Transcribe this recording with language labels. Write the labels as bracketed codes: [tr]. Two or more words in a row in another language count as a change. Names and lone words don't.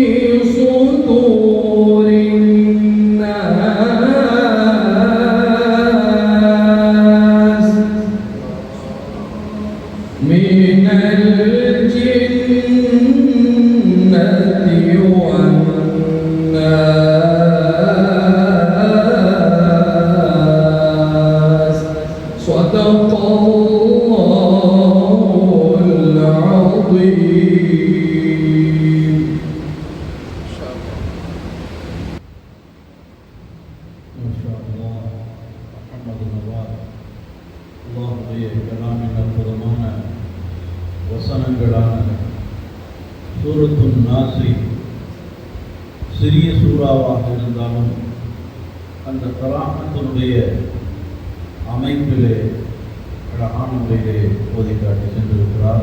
[ar] صدور الناس من الجنة والناس صدق الله العظيم. [ta] மாஷாஅல்லாஹ். அல்ஹம்துலில்லாஹ். அல்லாஹ்வுடைய கலாமின் அற்புதமான வசனங்களான சூரத்துன் நாஸை சிறிய சூறாவாக இருந்தாலும் அந்த கலாமத்தினுடைய அமைப்பிலே அழகான முறையிலே ஓதி காட்டி சென்றிருக்கிறார்.